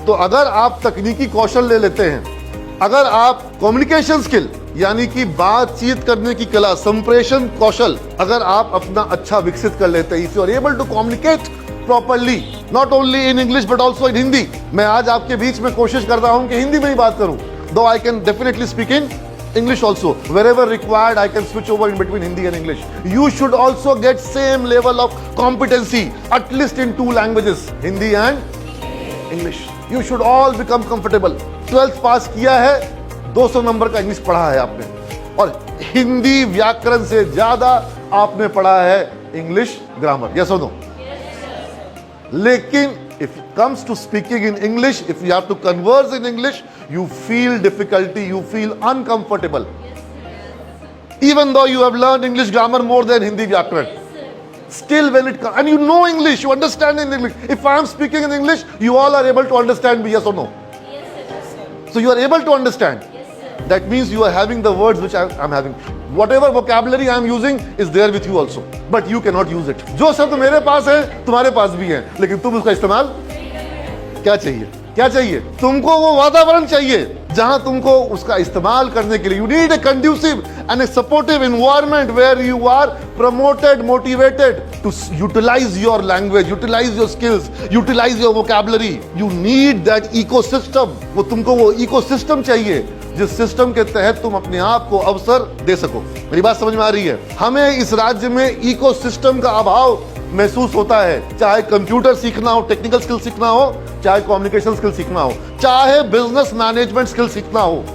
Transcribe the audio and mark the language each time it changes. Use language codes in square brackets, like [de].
[hi] तो अगर आप तकनीकी कौशल ले लेते हैं, अगर आप कम्युनिकेशन स्किल यानी कि बातचीत करने की कला, संप्रेषण कौशल अगर आप अपना अच्छा विकसित कर लेते हैं, [en] If you are able to communicate properly, not only in English but also in Hindi. [hi] मैं आज आपके बीच में कोशिश कर रहा हूं कि हिंदी में ही बात करूं, [en] दो I can definitely speak in English also. Wherever required, I can switch over in between Hindi and English. You should also get same level of competency, at least in 2 languages, Hindi and English. You should all become comfortable. [hi] 12th पास किया है, 200 number का English पढ़ा है आपने, और हिंदी व्याकरण से ज्यादा आपने पढ़ा है English grammar. [en] Yes or no? [hi] लेकिन [en] if it comes to speaking in English, if you have to converse in English, you feel difficulty, you feel uncomfortable. Even though you have learned English grammar more than Hindi Vyakaran. Still when it comes, and you know English, you understand in English. If I am speaking in English, you all are able to understand me, yes or no? Yes, sir. So you are able to understand. Yes, sir. That means you are having the words which I am having. Whatever vocabulary I am using is there with you also, but you cannot use it. [hi] जो शब्द मेरे पास है तुम्हारे पास भी है, लेकिन तुम उसका इस्तेमाल क्या चाहिए? क्या चाहिए? तुमको वो वातावरण चाहिए जहां तुमको उसका इस्तेमाल करने के लिए [en] you need a conducive and a supportive environment where you are promoted, motivated to utilize your language, utilize your skills, utilize your vocabulary. You need that ecosystem. [hi] वो तुमको वो ecosystem चाहिए जिस सिस्टम के तहत तुम अपने आप को अवसर दे सको। मेरी बात समझ में आ रही है? हमें इस राज्य में इकोसिस्टम का अभाव महसूस होता है, चाहे कंप्यूटर सीखना हो, टेक्निकल स्किल सीखना हो, चाहे कम्युनिकेशन स्किल सीखना हो, चाहे बिजनेस मैनेजमेंट स्किल सीखना हो।